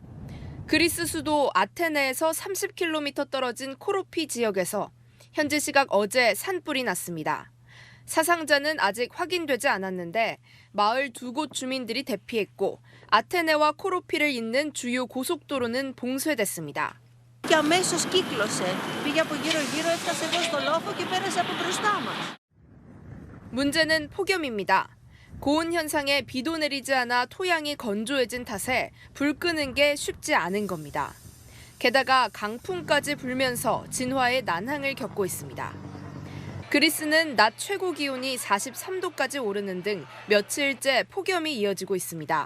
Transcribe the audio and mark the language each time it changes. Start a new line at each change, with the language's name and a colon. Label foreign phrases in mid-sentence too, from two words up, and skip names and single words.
Korean: 그리스 수도 아테네에서 30km 떨어진 코로피 지역에서 현지 시각 어제 산불이 났습니다. 사상자는 아직 확인되지 않았는데 마을 2곳 주민들이 대피했고 아테네와 코로피를 잇는 주요 고속도로는 봉쇄됐습니다.
Greek: Και αμέσως κύκλωσε. Πήγε από γύρω-γύρω, έφτασε εδώ στο λόφο και πέρασε από μπροστά μας.
Korean: 문제는 폭염입니다. 고온 현상에 비도 내리지 않아 토양이 건조해진 탓에 불 끄는 게 쉽지 않은 겁니다. 게다가 강풍까지 불면서 진화의 난항을 겪고 있습니다. 그리스는 낮 최고 기온이 43도까지 오르는 등 며칠째 폭염이 이어지고 있습니다.